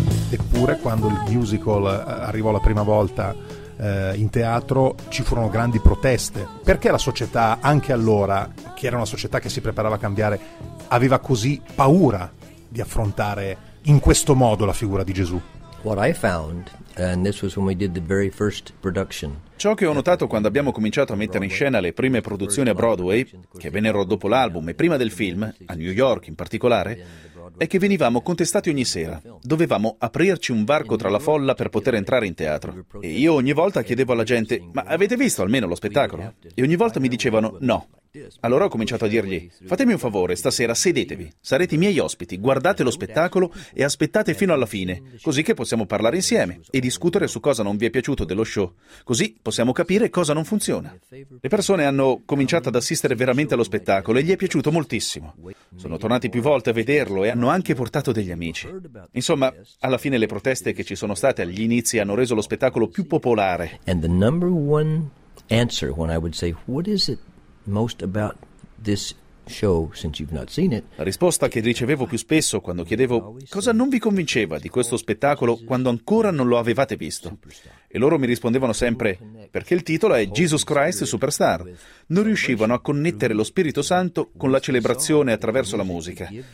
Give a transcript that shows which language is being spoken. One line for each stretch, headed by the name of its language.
Italian: Eppure quando il musical arrivò la prima volta in teatro ci furono grandi proteste. Perché la società, anche allora, che era una società che si preparava a cambiare, aveva così paura di affrontare in questo modo la figura di Gesù?
English: What I found And this was when we did the very first production.
Italian: Ciò che ho notato quando abbiamo cominciato a mettere in scena le prime produzioni a Broadway, che vennero dopo l'album e prima del film, a New York in particolare, è che venivamo contestati ogni sera. Dovevamo aprirci un varco tra la folla per poter entrare in teatro. E io ogni volta chiedevo alla gente, ma avete visto almeno lo spettacolo? E ogni volta mi dicevano, no. Allora ho cominciato a dirgli, fatemi un favore, stasera sedetevi, sarete i miei ospiti, guardate lo spettacolo e aspettate fino alla fine, così che possiamo parlare insieme e discutere su cosa non vi è piaciuto dello show, così possiamo capire cosa non funziona. Le persone hanno cominciato ad assistere veramente allo spettacolo e gli è piaciuto moltissimo. Sono tornati più volte a vederlo e hanno anche portato degli amici. Insomma, alla fine le proteste che ci sono state agli inizi hanno reso lo spettacolo più popolare.
English: And the number one answer when I would say, what is it most about this show since you've not seen it?
Italian: La risposta che ricevevo più spesso quando chiedevo cosa non vi convinceva di questo spettacolo quando ancora non lo avevate visto. E loro mi rispondevano sempre, perché il titolo è Jesus Christ Superstar. Non riuscivano a connettere lo Spirito Santo con la celebrazione attraverso la musica.